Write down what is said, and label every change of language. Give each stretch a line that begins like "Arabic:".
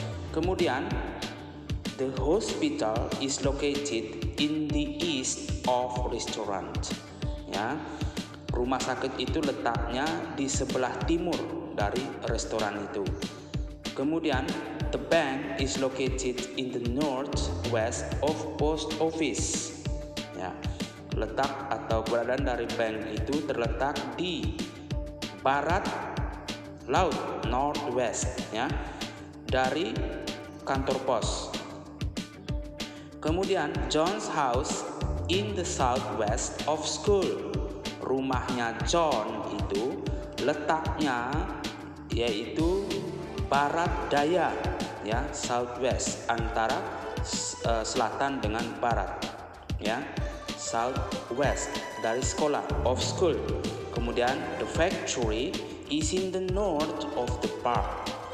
English: Kemudian the hospital is located in the east of restaurant ya.
Indonesian: Rumah sakit itu letaknya di sebelah timur dari restoran itu.
English: Kemudian the bank is located in the northwest of post office ya.
Indonesian: Letak atau keberadaan dari bank itu terletak di barat laut, northwest ya, dari kantor pos.
English: Kemudian John's house in the southwest of school.
Indonesian: Rumahnya John itu letaknya yaitu barat daya ya, southwest, antara selatan dengan barat ya. Southwest dari sekolah,
English: of school. Kemudian the factory is in the north of the park.